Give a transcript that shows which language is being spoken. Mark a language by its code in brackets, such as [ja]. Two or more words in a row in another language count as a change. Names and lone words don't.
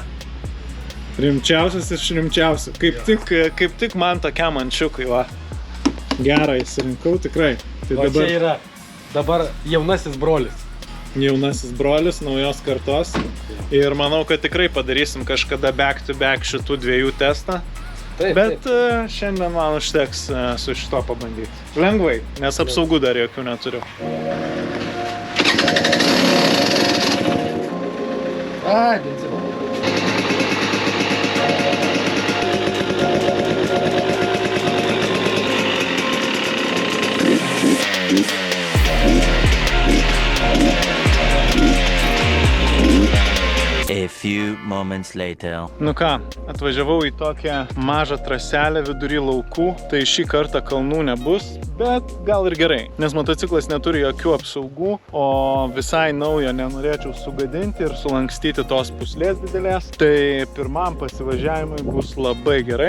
[lt] Rimčiausias iš rimčiausių. Kaip tik man tokiam ančiukai, va. Gerą įsirinkau, tikrai. Tai va dabar... čia yra dabar jaunasis brolis. Jaunasis brolis, naujos kartos. Ir manau, kad tikrai padarysim kažkada [en] back to back [lt] šitų dviejų testą. Taip, bet šiandien man užteks su šito pabandyti. Lengvai, nes apsaugų dar jokių neturiu. Benzino. [en] A few moments later. [lt] Nu ką, atvažiavau į tokią mažą traselę vidury laukų, tai šį kartą kalnų nebus, bet gal ir gerai, nes motociklas neturi jokių apsaugų, o visai naujo nenorėčiau sugadinti ir sulankstyti tos pūslės didelės, tai pirmam pasivažiavimui bus labai gerai.